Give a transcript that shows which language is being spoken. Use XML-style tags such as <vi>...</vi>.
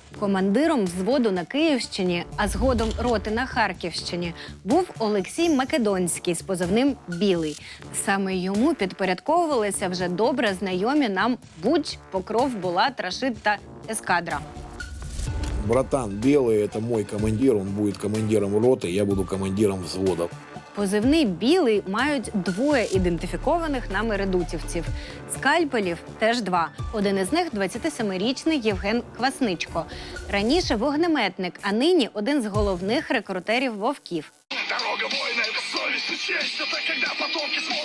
<uk>Командиром взводу на Київщині, а згодом роти на Харківщині, був Олексій Македонський з позивним «Білий». Саме йому підпорядковувалися вже добре знайомі нам Буч, Покров, Булат, Рашид та Ескадра.</uk> <ru>Братан, Белый – это мой командир, он будет командиром роты, я буду командиром взвода.</ru> <uk>Позивний «Білий» мають двоє ідентифікованих нами редутівців. Скальпелів теж два. Один із них – 27-річний Євген Квасничко. Раніше вогнеметник, а нині один з головних рекрутерів вовків. Дорога воїна – це совість і честь, це коли потомки</uk>